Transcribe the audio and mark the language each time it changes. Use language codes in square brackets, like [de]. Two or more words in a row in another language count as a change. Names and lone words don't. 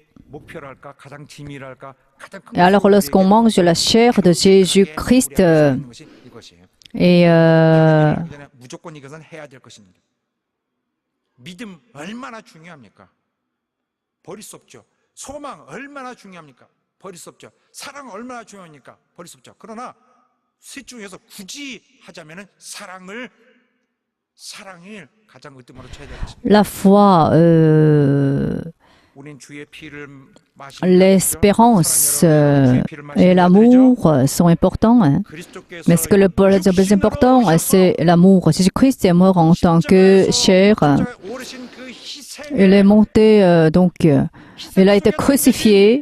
[ko] 목표랄까 가장 지미랄까 가장 큰 [fr] Et alors, lorsqu'on mange la chair de Jésus-Christ, [ko] 것이 이것이에요. [fr] et [ko] 하기 전에 무조건 이것은 해야 될 것입니다. 믿음 얼마나 중요합니까? 버릴 수 없죠. 소망 얼마나 중요합니까? 버릴 수 없죠. 사랑 얼마나 중요합니까? 버릴 수 없죠. 그러나 셋 중에서 굳이 하자면은 사랑을 가장 으뜸으로 쳐야 될 것입니다. [fr] la foi, [ko] 우린 주의 피를 [fr] l'espérance et l'amour sont importants. Mais ce que le plus important, c'est l'amour. Jésus-Christ est mort en tant que chair. Il est monté, donc, il a été crucifié.